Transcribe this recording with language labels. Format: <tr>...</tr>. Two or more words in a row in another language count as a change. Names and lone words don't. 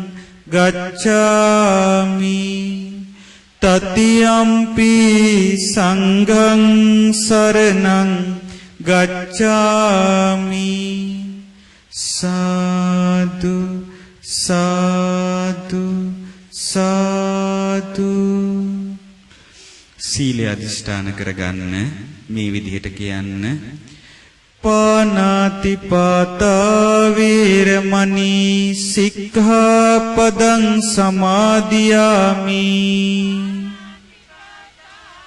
<pi>ගච්ඡාමි တတိယံ පි සංඝං සරණං ගච්ඡාමි. සාදු සාදු සාදු.</pi> <si>සීලය අධිෂ්ඨාන කරගන්න මේ විදිහට කියන්න.</si> <pi>පානාති පාතා වේරමණී සික්ඛාපදං සමාදියාමි.</pi>